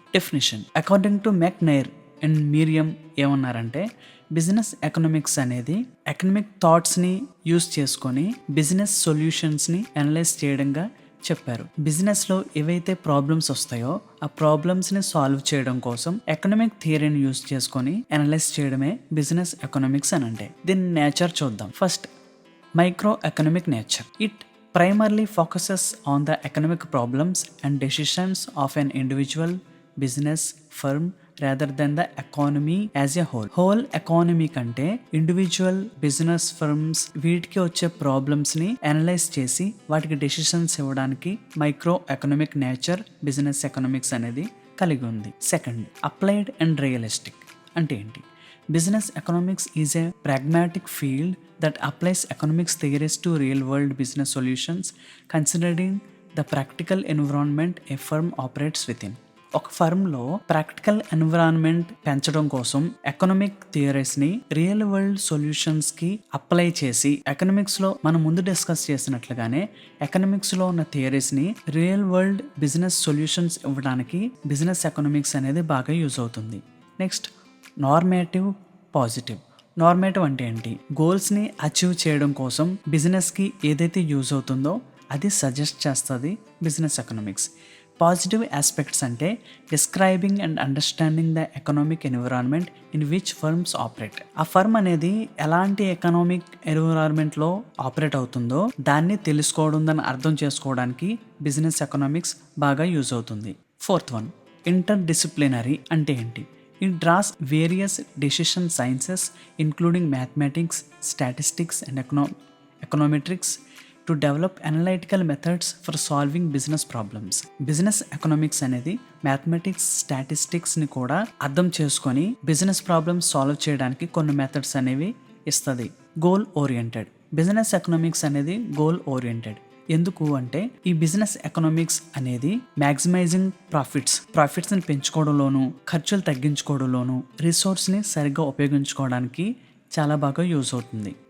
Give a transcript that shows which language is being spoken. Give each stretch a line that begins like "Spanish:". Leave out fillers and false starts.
Telugu: Definition according to మెక్నైర్ and మీరియం ఏమన్నారంటే business economics అనేది economic థాట్స్ని use చేసుకొని బిజినెస్ సొల్యూషన్స్ని అనలైజ్ చేయడంగా చెప్పారు. బిజినెస్లో ఏవైతే ప్రాబ్లమ్స్ వస్తాయో ఆ ప్రాబ్లమ్స్ని సాల్వ్ చేయడం కోసం ఎకనామిక్ థియరీని యూజ్ చేసుకొని అనలైజ్ చేయడమే బిజినెస్ ఎకనామిక్స్ అని అంటే. దీని నేచర్ చూద్దాం. First micro economic nature.
English: It primarily focuses on the economic problems and decisions of an individual business firm rather than the economy as a whole.
Telugu: Whole economy కంటే individual business firms వీటికి వచ్చే problems ని analyse చేసి వాటికి decisions ఇవ్వడానికి micro economic nature business economics అనేది కలిగి ఉంది. సెకండ్ అప్లైడ్ అండ్ రియలిస్టిక్ అంటే ఏంటి?
English: Business economics is a pragmatic field that applies economics theories to real-world business solutions, considering the practical environment a firm operates within.
Telugu: ఒక ఫర్మ్లో practical environment పెంచడం కోసం economic థియరీస్ని real world సొల్యూషన్స్కి apply చేసి, ఎకనామిక్స్లో మనం ముందు discuss చేసినట్లుగానే ఎకనామిక్స్లో ఉన్న థియరీస్ని real world business solutions ఇవ్వడానికి business economics అనేది బాగా యూజ్ అవుతుంది. Next normative, positive. నార్మేటివ్ అంటే ఏంటి? గోల్స్ని అచీవ్ చేయడం కోసం బిజినెస్కి ఏదైతే యూజ్ అవుతుందో అది సజెస్ట్ చేస్తుంది బిజినెస్ ఎకనామిక్స్.
English: Positive aspects అంటే describing and understanding the economic environment in which firms operate.
Telugu: ఆ ఫర్మ్ అనేది ఎలాంటి ఎకనామిక్ ఎన్విరాన్మెంట్లో ఆపరేట్ అవుతుందో దాన్ని తెలుసుకోవడం, దాన్ని అర్థం చేసుకోవడానికి బిజినెస్ ఎకనామిక్స్ బాగా యూజ్ అవుతుంది. ఫోర్త్ వన్ ఇంటర్ డిసిప్లినరీ అంటే ఏంటి?
English: It draws various decision sciences including mathematics, statistics and econometrics to develop analytical methods for solving business problems.
Telugu: Business economics అనేది మ్యాథమెటిక్స్, స్టాటిస్టిక్స్ని కూడా అర్థం చేసుకొని బిజినెస్ ప్రాబ్లమ్స్ సాల్వ్ చేయడానికి కొన్ని మెథడ్స్ అనేవి ఇస్తుంది. Goal oriented. బిజినెస్ ఎకనామిక్స్ అనేది గోల్ ఓరియంటెడ్. ఎందుకు అంటే ఈ బిజినెస్ ఎకనామిక్స్ అనేది మ్యాక్సిమైజింగ్ ప్రాఫిట్స్ని పెంచుకోవడంలోను, ఖర్చులు తగ్గించుకోవడంలోను, రిసోర్స్ని సరిగ్గా ఉపయోగించుకోవడానికి చాలా బాగా యూజ్ అవుతుంది.